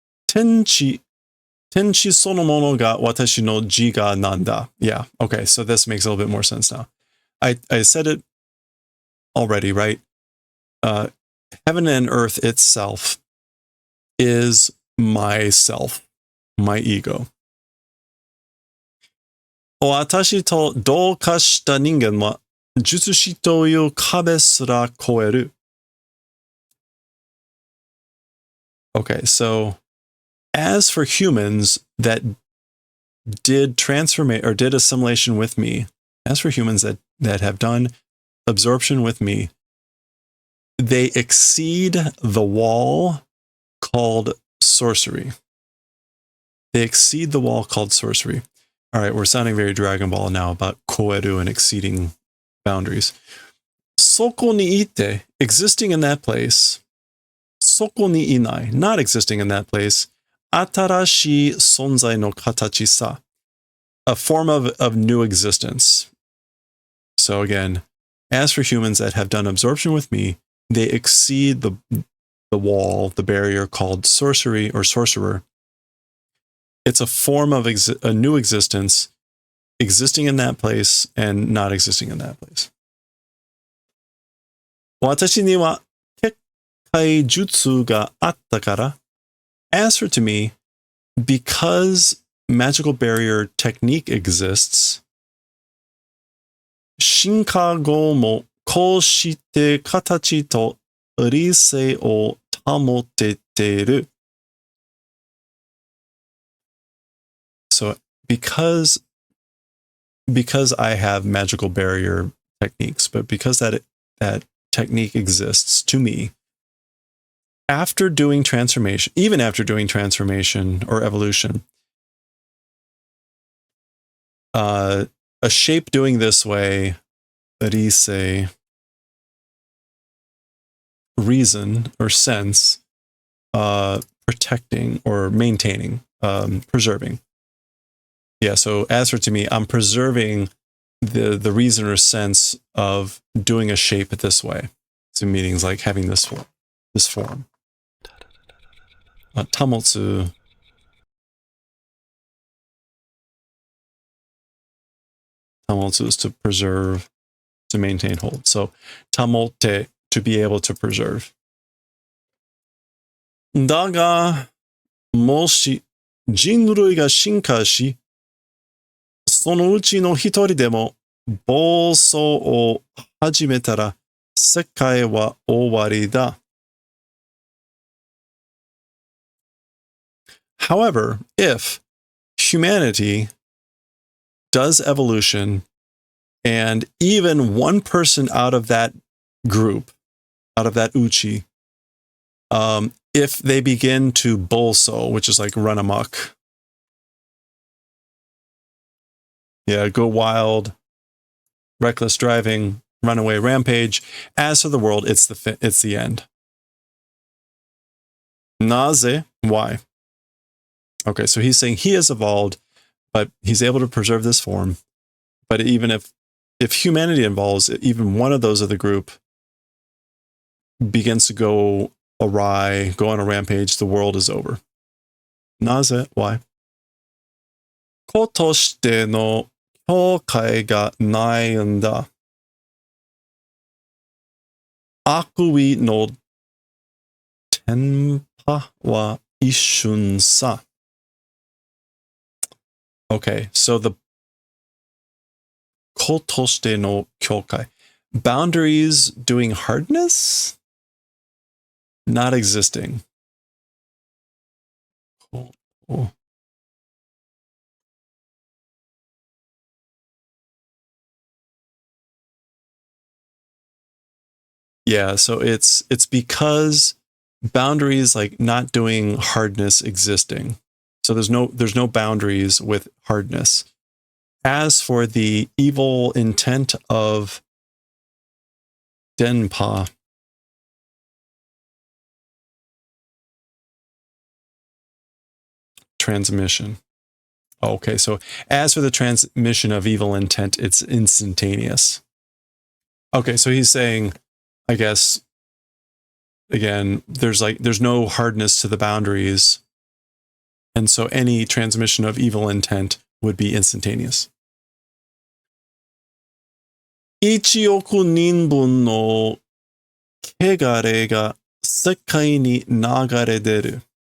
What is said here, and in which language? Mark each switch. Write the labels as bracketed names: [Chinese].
[Japanese] Tenchi sonomono ga watashi no ji ga nanda. [English] Yeah. Okay. So this makes a little bit more sense now. I said it already, right? Heaven and earth itself is myself, my ego. [Japanese] 私と同化した人間は術師という壁すら越える。 [English] Okay, so as for humans that did transformation or did assimilation with me, as for humans that have done absorption with me, they exceed the wall called sorcery. They exceed the wall called sorcery. All right, we're sounding very Dragon Ball now about koeru and exceeding boundaries. [Japanese] Soko ni ite, [English] existing in that place. [Japanese] Soko ni inai, [English] not existing in that place. [Japanese] Atarashi sonzai no katachi sa, [English] a form of new existence. So again, as for humans that have done absorption with me, they exceed the wall, the barrier called sorcery or sorcerer. It's a form of a new existence, existing in that place and not existing in that place. [Japanese] 私には結界術があったから、 [English] as for to me, because magical barrier technique exists, [Japanese] 進化後もこうして形と理性を保てている。 [English] So because I have magical barrier techniques, but because that technique exists to me, after doing transformation, even after doing transformation or evolution, a shape doing this way, rise, reason or sense, protecting or maintaining, preserving. Yeah, so as for to me, I'm preserving the reason or sense of doing a shape this way. So meanings like having this form. [Japanese] Tamotsu. [English] Tamotsu is to preserve, to maintain, hold. So tamote, to be able to preserve. [Japanese] だが、もし人類が進化し、そのうちの一人でも暴走を始めたら世界は終わりだ。 [English] However, if humanity does evolution and even one person out of that group, out of that uchi, if they begin to bolso, which is like run amok, yeah, go wild, reckless driving, runaway rampage. As for the world, it's the end. Naze, why? Okay, so he's saying he has evolved, but he's able to preserve this form. But even if humanity involves, even one of those of the group begins to go awry, go on a rampage, the world is over. Naze, why? [Japanese] 個としての境界がないんだ。悪意のテンパは一瞬さ。 [English] Okay, so the [Japanese] 子としての境界. [English] Boundaries doing hardness? Not existing. Cool. Yeah, so it's because boundaries like not doing hardness existing. So there's no boundaries with hardness. As for the evil intent of Denpa, transmission. Okay, so as for the transmission of evil intent, it's instantaneous. Okay, so he's saying, I guess, again, there's no hardness to the boundaries. And so any transmission of evil intent would be instantaneous. [Japanese] 1億人分の汚れが世界に流れ出る。